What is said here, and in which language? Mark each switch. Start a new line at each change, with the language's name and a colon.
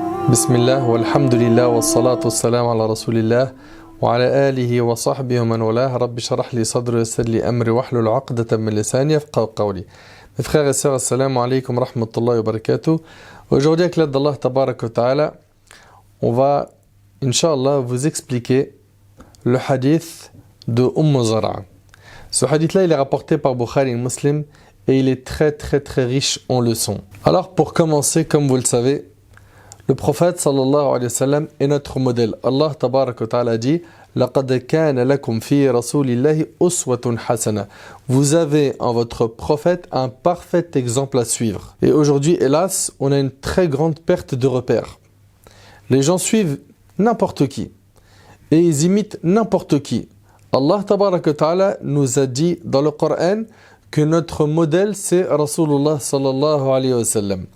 Arabic: بسم الله والحمد لله والصلاة والسلام على رسول الله وعلى آله وصحبه ومن والاه. رب اشرح لي صدري ويسر لي أمري واحلل عقدة من لساني يفقهوا قولي.
French: Mes frères et sœurs,
Arabic: assalamu alaikum wa rahmatullahi wa barakatuh.
French: Aujourd'hui, avec l'aide d'Allah tabarak wa ta'ala, on va, Inch'Allah, vous expliquer le hadith de Zara. Ce hadith-là, il est rapporté par Bukhari et Muslim et il est très riche en leçons. Alors, pour commencer, comme vous le savez, le prophète sallallahu alayhi wa sallam est notre modèle.
Arabic: Allah tabarak wa ta'ala dit لَقَدْ كَانَ لَكُمْ فِي رَسُولِ اللَّهِ أُسْوَةٌ حَسَنَةٌ.
French: Vous avez en votre prophète un parfait exemple à suivre. Et aujourd'hui, hélas, on a une très grande perte de repères. Les gens suivent n'importe qui et ils imitent n'importe qui. Allah tabarak wa ta'ala nous a dit dans le Coran que notre modèle c'est Rasulullah sallallahu alayhi wa sallam.